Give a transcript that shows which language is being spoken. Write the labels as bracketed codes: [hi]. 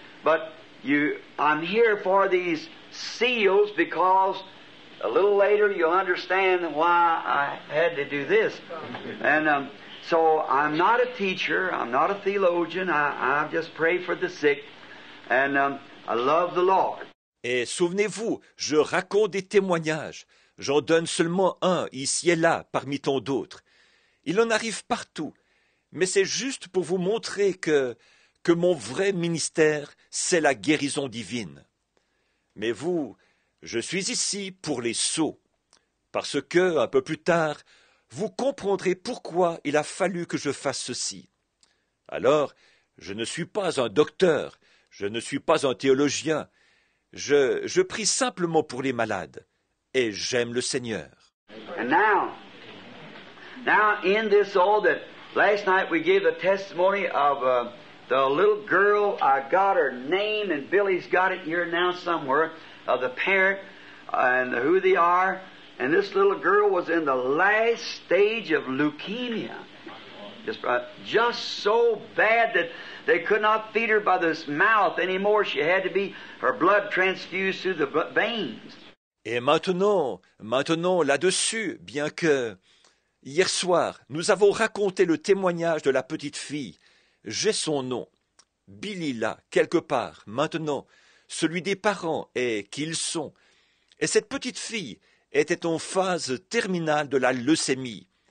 [en] But I'm here for these seals because a little later you'll understand why I had to do this. And so I'm not a teacher, I'm not a theologian, I just pray for the sick, and I love the Lord. [fr] Et souvenez-vous, je raconte des témoignages. J'en donne seulement un, ici et là, parmi tant d'autres. Il en arrive partout. Mais c'est juste pour vous montrer que mon vrai ministère, c'est la guérison divine. Mais vous, je suis ici pour les sots. Parce que, un peu plus tard, vous comprendrez pourquoi il a fallu que je fasse ceci. Alors, je ne suis pas un docteur, je ne suis pas un théologien. Je prie simplement pour les malades, et j'aime le Seigneur. [en] And now in this that last night we gave the testimony of the little girl. I got her name, and Billy's got it here now somewhere, of the parent and who they are. And this little girl was in the last stage of leukemia. Just so bad that they could not feed her by this mouth anymore. She had to be her blood transfused through the veins. [fr] Et maintenant, là-dessus, bien que hier soir, nous avons raconté le témoignage de la petite fille. J'ai son nom. Billy là, quelque part, maintenant, celui des parents et qui ils sont. Et cette petite fille était en phase terminale de la leucémie.